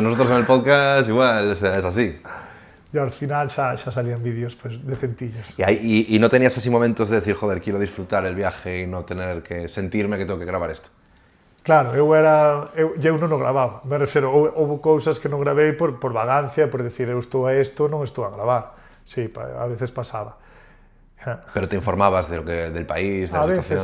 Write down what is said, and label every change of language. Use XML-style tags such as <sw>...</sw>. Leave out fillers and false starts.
<es>Nosotros en el podcast igual es así. Y al final xa salían vídeos pues, decentillos. ¿Y no tenías así momentos de decir, joder, quiero disfrutar el viaje y no tener que sentirme que tengo que grabar esto?</es> <gl>Claro, eu non o gravaba, me refiro, houve cousas que non gravei por vagancia, por decir, eu estou a isto, non estou a gravar.</gl> <es>Sí, a veces pasaba. Pero te informabas del país, de la situación?</es>